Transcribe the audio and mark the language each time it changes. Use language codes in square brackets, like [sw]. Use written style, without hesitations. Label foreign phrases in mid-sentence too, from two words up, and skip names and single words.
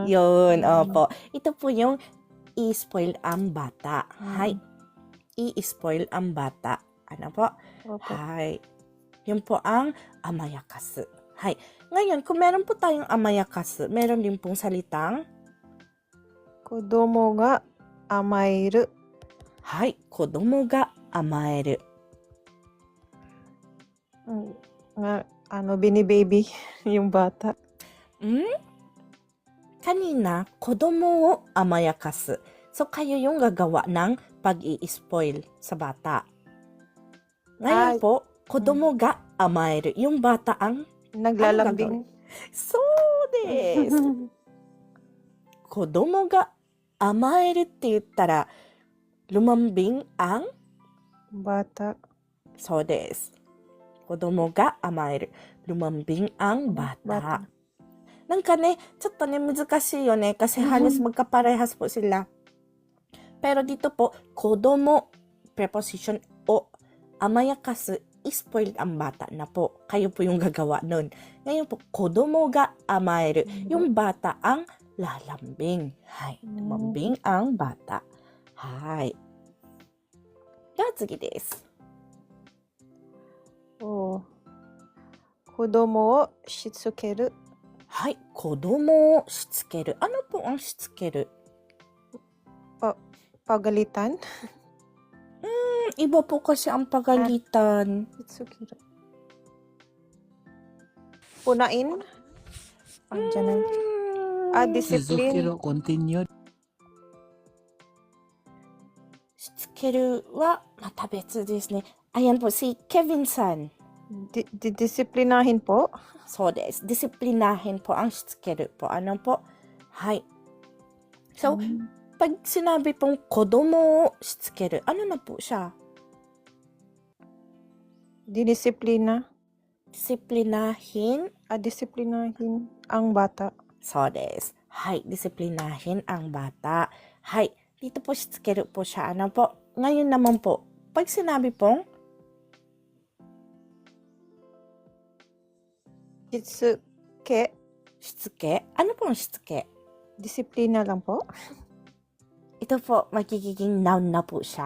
[tl] Yun, opo. Ito po yung i-spoil ang bata. Hay. I-spoil ang bata. Ano po? Opo. Hay. Yun po ang amayakasu. Hay. Ngayon, kung meron po tayong amayakasu, meron din pong salitang [ja] 子供が甘える. はい。子供が甘える. [tl] Binibaby yung bata. Kanina, [ja] 子供を甘やかす. [tl] So, kayo yung gagawa ng pag-i-spoil sa bata. Ngayon po, [ja] 子供が甘える. [tl] Yung bata ang naglalambing. [ja] そうです。子供が甘えるって言ったら、 [tl] lumambing ang bata. [ja] そうです。子供が甘える. [tl] Lumambing ang bata. Nang kane, [ja] ちょっとね、難しいよね. [tl] Kasi halos magkaparehas po sila. Pero dito po, kodomo, preposition o, amayakasu, spoiled ang bata na po. Kayo po yung gagawa nun. Ngayon po, [ja] 子供が甘える. [tl] Yung bata ang lalambing. Hay. Lumambing ang bata. Hay. Then, [ja] 次です。子供をしつける. はい。子供をしつける。 [tl] Ano po ang [ja] しつける? [tl] Pagalitan? Iba po kasi ang pagalitan. Shitsukeru. Punain? Diyan na. Discipline. Suzuki continue. [ja] しつけるはまた別ですね。 [tl] Ayan po si Kevin san. Disiplinahin po? [ja] そうです. [tl] Disiplinahin po ang しつける po. Ano po? Hay. So, pag sinabi pong kodomo o しつける, ano na po siya? Disiplina? Disiplinahin? Disiplinahin ang bata. [ja] そうです. [tl] Hay. Disiplinahin ang bata. Hay. Dito po しつける po siya. Ano po? Ngayon naman po, pag sinabi pong Shitsuke? Shitsuke? Ano po ang shitsuke? Disiplina lang po? Ito po, magiging noun na po siya.